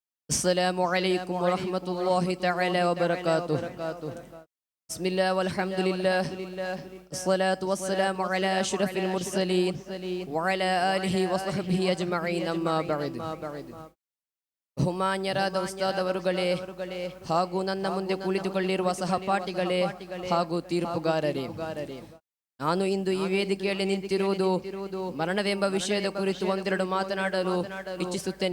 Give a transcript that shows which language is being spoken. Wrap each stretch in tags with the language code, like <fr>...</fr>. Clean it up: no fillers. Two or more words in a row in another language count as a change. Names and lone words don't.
<ar>السلام عليكم ورحمة الله تعالى وبركاته. بسم الله والحمد لله، الصلاة والسلام على أشرف المرسلين وعلى آله وصحبه أجمعين. أما بعد.</ar> <kn>ಬಹುಮಾನ್ಯರಾದ ಉಸ್ತಾದವರುಗಳೇ ಹಾಗೂ ನನ್ನ ಮುಂದೆ ಕುಳಿತುಕೊಳ್ಳಿರುವ ಸಹಪಾಠಿಗಳೇ ಹಾಗೂ ತೀರ್ಪುಗಾರರೇ, ನಾನು ಇಂದು ಈ ವೇದಿಕೆಯಲ್ಲಿ ನಿಂತಿರುವುದು ಮರಣವೆಂಬ ವಿಷಯದ ಕುರಿತು ಒಂದೆರಡು ಮಾತನಾಡಲು ಇಚ್ಛಿಸುತ್ತೇನೆ.</kn>